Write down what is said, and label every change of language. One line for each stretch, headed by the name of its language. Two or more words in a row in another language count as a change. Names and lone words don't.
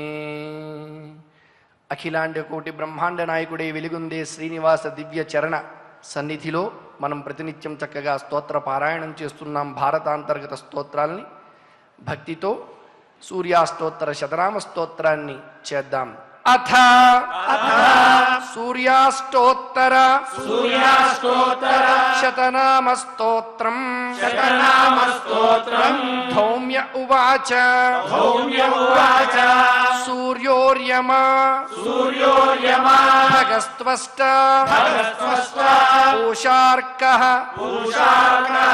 Telugu: అఖిలాండ కోటి బ్రహ్మాండ నాయకుడే వెలుగుందే శ్రీనివాస దివ్య చరణ సన్నిధిలో మనం ప్రతినిత్యం చక్కగా స్తోత్ర పారాయణం చేస్తున్నాం. భారతాంతర్గత స్తోత్రాల్ని భక్తితో సూర్యాష్టోత్తర శతనామ స్తోత్రాన్ని చేద్దాం.
Sanskrit: అథ సూర్యాష్టోత్తర सूर्यास्तोत्र శతనామ స్తోత్రం शतनाम स्तोत्रम् ధౌమ్య ఉవాచ धौम्य उवाच సూర్యోర్యమ सूर्योर्यमा భగస్త్వష్ట भगस्त्वष्टा పూషార్కః पूषार्कः